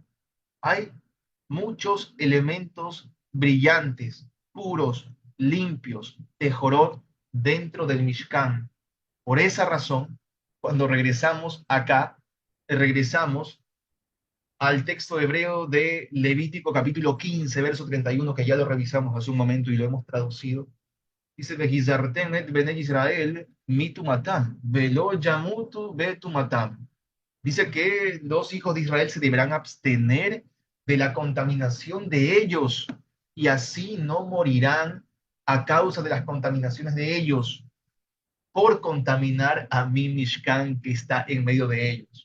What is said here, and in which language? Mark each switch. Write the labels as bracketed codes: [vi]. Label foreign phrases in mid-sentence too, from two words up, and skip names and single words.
[es] Hay muchos elementos brillantes, puros, limpios, de Jorot dentro del Mishkan. Por esa razón, cuando regresamos acá, regresamos al texto hebreo de Levítico capítulo 15, verso 31, que ya lo revisamos hace un momento y lo hemos traducido. Dice, [he] "והזרתם את בני ישראל מטמאתם ולא ימתו בטמאתם". [es] Dice que los hijos de Israel se deberán abstener de la contaminación de ellos y así no morirán a causa de las contaminaciones de ellos por contaminar a mi Mishkan que está en medio de ellos.